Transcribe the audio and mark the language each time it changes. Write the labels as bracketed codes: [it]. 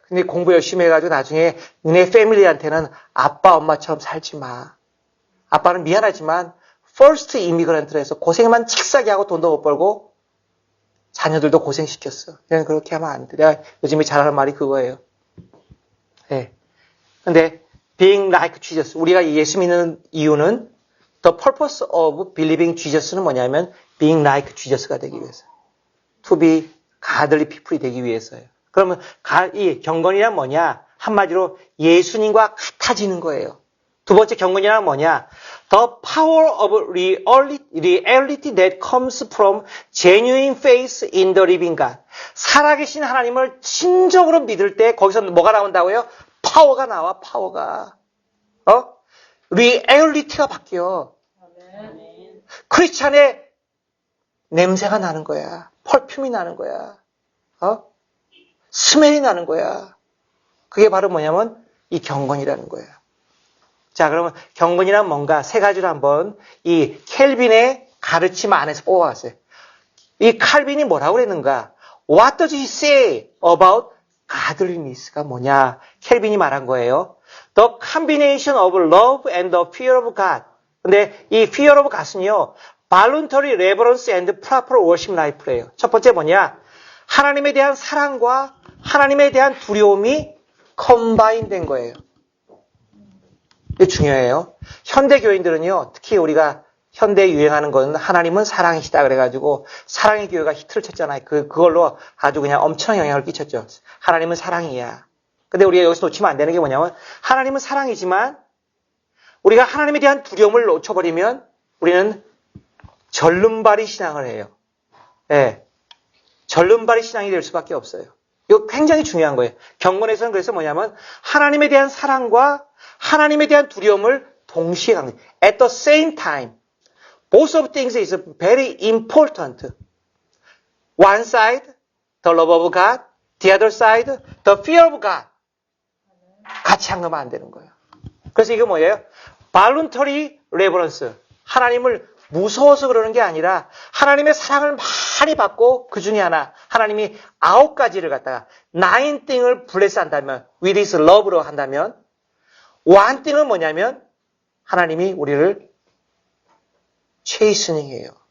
[ko] 근데 공부 열심히 해가지고 나중에 너네 패밀리한테는 아빠 엄마처럼 살지 마. 아빠는 미안하지만 퍼스트 이미그런트로 해서 고생만 칙싸게 하고 돈도 못 벌고 자녀들도 고생시켰어. 그냥 그렇게 하면 안 돼. 내가 요즘에 잘하는 말이 그거예요. 네. [en] 근데 being like Jesus. [ko] 우리가 예수 믿는 이유는 [en] the purpose of believing Jesus [ko] 는 뭐냐면 [en] being like Jesus [ko] 가 되기 위해서. [en] To be godly people이 [ko] 되기 위해서요. 그러면 이 경건이란 뭐냐? 한마디로 예수님과 같아지는 거예요. 두 번째 경건이란 뭐냐? [en] The power of reality that comes from genuine faith in the living God. [ko] 살아계신 하나님을 진정으로 믿을 때 거기서 뭐가 나온다고요? 파워가 나와, 파워가. 리얼리티가 바뀌어. 크리스찬의 냄새가 나는 거야. 펄퓸이 나는 거야. 스멜이 나는 거야. 그게 바로 뭐냐면 이 경건이라는 거예요. 자, 그러면 경건이란 뭔가 세 가지를 한번 이 켈빈의 가르침 안에서 뽑아봤어요. 이 칼빈이 뭐라고 그랬는가? [en] What does he say about godliness가 뭐냐? [ko] 켈빈이 말한 거예요. [en] The combination of love and the fear of God. 근데 이 fear of God은요, voluntary reverence and proper worship life래요. [ko] 첫 번째 뭐냐? 하나님에 대한 사랑과 하나님에 대한 두려움이 컴바인 된 거예요. 이게 중요해요. 현대 교인들은요, 특히 우리가 현대에 유행하는 건 하나님은 사랑이시다 그래가지고 사랑의 교회가 히트를 쳤잖아요. 그걸로 아주 그냥 엄청난 영향을 끼쳤죠. 하나님은 사랑이야. 근데 우리가 여기서 놓치면 안 되는 게 뭐냐면 하나님은 사랑이지만 우리가 하나님에 대한 두려움을 놓쳐버리면 우리는 절름발이 신앙을 해요. 예. 절름발이 신앙이 될 수밖에 없어요. 이거 굉장히 중요한 거예요. 경건에서는 그래서 뭐냐면 하나님에 대한 사랑과 하나님에 대한 두려움을 동시에 갖는 거예요. [en] At the same time. Both of things is very important. One side, the love of God. The other side, the fear of God. [ko] 같이 한거면 안 되는 거예요. 그래서 이게 뭐예요? [en] Voluntary reverence. [ko] 하나님을 무서워서 그러는 게 아니라 하나님의 사랑을 많이 받고 그 중에 하나 하나님이 9가지를 갖다가 9thing을 bless 한다면 [en] with his love [ko] 로 한다면 one thing은 뭐냐면 하나님이 우리를 chastening해요.